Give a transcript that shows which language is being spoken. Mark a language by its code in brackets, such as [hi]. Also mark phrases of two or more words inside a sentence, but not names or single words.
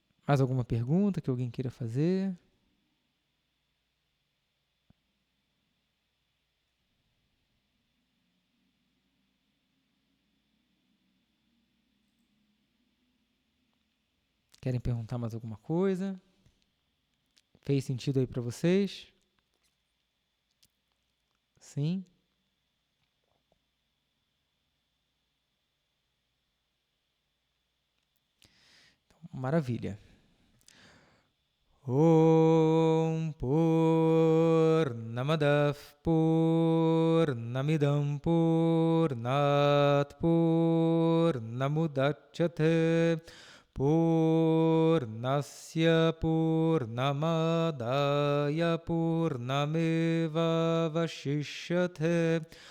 [pt] Mais alguma pergunta que alguém queira fazer? Querem perguntar mais alguma coisa? Fez sentido aí para vocês? Sim? Maravilha. [sa] ॐ पूर्णमदः पूर्णमिदं पूर्णात् पूर्णमुदच्यते पूर्णस्य पूर्णमादाय पूर्णमेव वशिष्यते